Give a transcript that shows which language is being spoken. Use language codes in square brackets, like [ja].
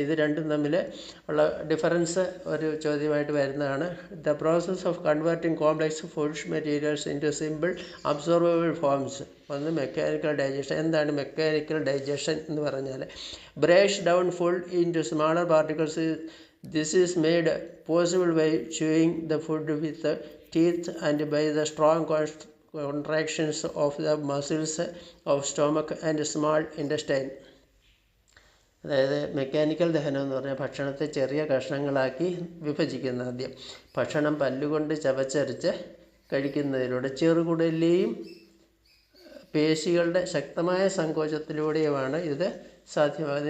[ml] ഇത് രണ്ടും തമ്മിൽ ഉള്ള ഡിഫറൻസ് ഒരു ചോദ്യമായിട്ട് വരുന്നതാണ്. [en] The process of converting complex food materials into simple absorbable forms. [ml] ഒന്ന് മെക്കാനിക്കൽ ഡൈജഷൻ. എന്താണ് മെക്കാനിക്കൽ ഡൈജഷൻ എന്ന് പറഞ്ഞാൽ? [en] Break down food into smaller particles. This is made possible by chewing the food with the teeth and by the strong contractions of the muscles of stomach and small intestine. [ml] അതായത് mechanical ദഹനം എന്ന് പറഞ്ഞാൽ ഭക്ഷണത്തെ ചെറിയ കഷ്ണങ്ങളാക്കി വിഭജിക്കുന്ന. ആദ്യം ഭക്ഷണം പല്ലുകൊണ്ട് ചവച്ചരച്ച് കഴിക്കുന്നതിലൂടെ ചെറുകുടലിലെയും പേശികളുടെ ശക്തമായ സങ്കോചത്തിലൂടെയുമാണ് ഇത് സാധ്യമാകുന്നത്.